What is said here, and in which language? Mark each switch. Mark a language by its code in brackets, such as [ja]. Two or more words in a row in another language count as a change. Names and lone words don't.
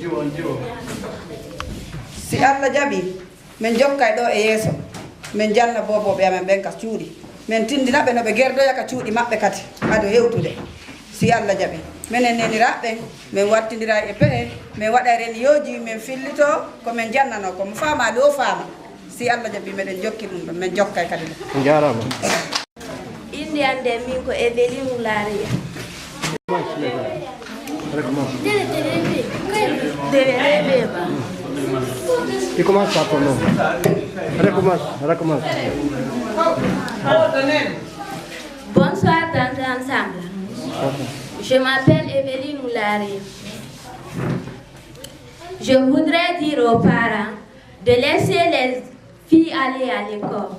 [ff] si Allah jaɓi min jokkay ɗo e yeeso min janna boboɓe amen ɓen ka cuuɗi min tindinaɓe no ɓe gerdoya ka cuuɗi maɓɓe kadi haɗo hewtude si Allah jaɓi minen neniraɓe min wattidira e pehe min waɗa réunion min fillito komin jannano komo faama ɗo faama si Allah jaɓi meɗen jokki ɗum ɗon min jokkay kadi ɗum jarama inde ande min ko Eveline Oularia [fr] Tu commences par ton nom. Recommence. Bonsoir dans ensemble. Je m'appelle Eveline Oularia. Je voudrais dire aux parents de laisser les filles aller à l'école.